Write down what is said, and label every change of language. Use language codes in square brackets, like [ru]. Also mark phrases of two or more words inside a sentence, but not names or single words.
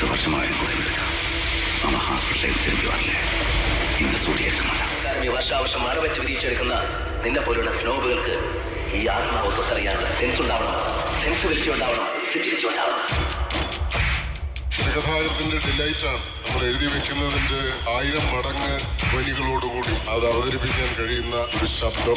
[ta] வருஷமாக கூட இருந்திருக்கான். அவன் ஹாஸ்பிட்டலில் திரும்பி வரல. இந்த സൂര്യ [ml] വർഷാവർഷം മറ വെച്ച് വിരിച്ചെടുക്കുന്ന നിന്നെ പോലുള്ള സ്നോബുകൾക്ക് ഈ ആത്മാവ് തൊട്ടറിയാനുള്ള സെൻസ് ഉണ്ടാവണം. സെൻസിബിലിറ്റി ഉണ്ടാവണം. സെൻസിറ്റിവിറ്റി ഉണ്ടാവണം. തിരകഥാകൃത്തിന്റെ ഡിലൈറ്റാണ് നമ്മൾ എഴുതി വെക്കുന്നതിന്റെ 1000 മടങ്ങ് വരികളോടുകൂടി അത് അവതരിപ്പിക്കാൻ കഴിയുന്ന ഒരു ശബ്ദം.